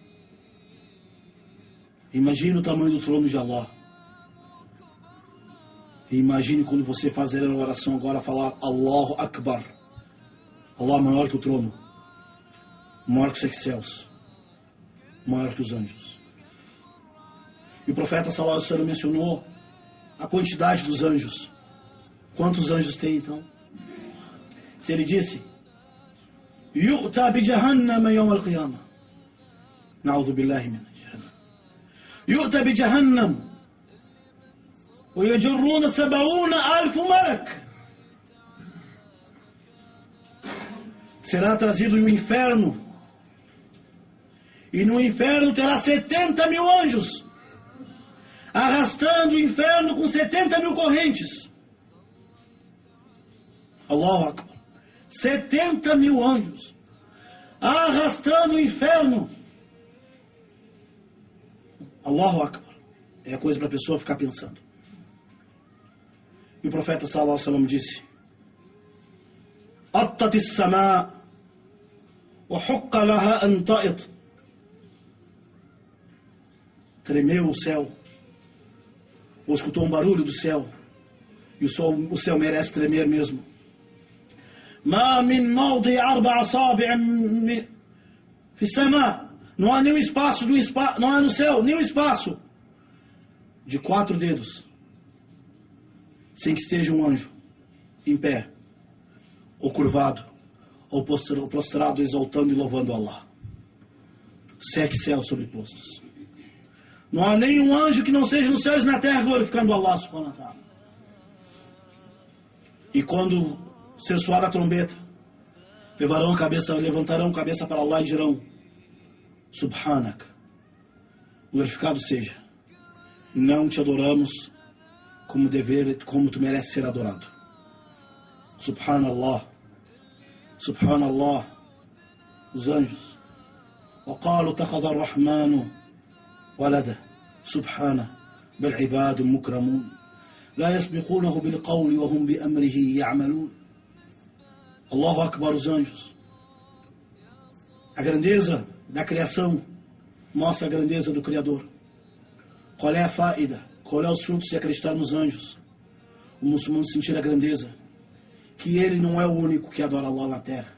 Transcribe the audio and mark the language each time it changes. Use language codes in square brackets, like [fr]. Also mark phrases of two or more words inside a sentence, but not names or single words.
[pt] Imagine o tamanho do trono de Allah. E imagine quando você fazer a oração agora, falar [ar] الله أكبر. [pt] Allah maior que o trono, maior que os sete céus, maior que os anjos. E o profeta [ar] صلى الله عليه وسلم [pt] mencionou a quantidade dos anjos. Quantos anjos tem então? Se ele disse: [ar] يؤتى بجهنم يوم القيامة. نعوذ بالله من جهنم. يؤتى بجهنم ويجرونه 70,000 ملك. [pt] Será trazido o inferno, e no inferno terá 70.000 anjos, arrastando o inferno com 70.000 correntes. [ar] الله أكبر. [pt] 70.000 anjos, arrastando o inferno. [ar] الله أكبر. [pt] É a coisa para a pessoa ficar pensando. E o profeta [ar] صلى الله عليه وسلم [pt] disse: [ar] أطت السماء وحق لها أن تئط. [pt] Tremeu o céu, ou escutou um barulho do céu, e o céu merece tremer mesmo. [ar] ما من موضع 4 أصابع في السماء. [pt] Não há nenhum espaço não há no céu nenhum espaço de 4 dedos sem que esteja um anjo em pé, ou curvado, ou prostrado, exaltando e louvando Allah. 7 céus sobrepostos. Não há nenhum anjo que não seja nos céus e na terra glorificando Allah [ar] سبحانه وتعالى. [pt] E quando ser soada a trombeta, levantarão a cabeça para Allah e dirão: Subhanak, glorificado seja, não te adoramos como tu mereces ser adorado. [ar] سبحان الله، سبحان الله. [pt] Os anjos: [ar] وقالوا اتخذ الرحمن ولدا سبحانه بل عباد مكرمون لا يسبقونه بالقول وهم بأمره يعملون. الله أكبر. [pt] Os anjos. A grandeza da criação mostra a grandeza do Criador. Qual é a faida? Qual é os frutos de acreditar nos anjos? O muçulmano sentir a grandeza, que ele não é o único que adora Allah na terra.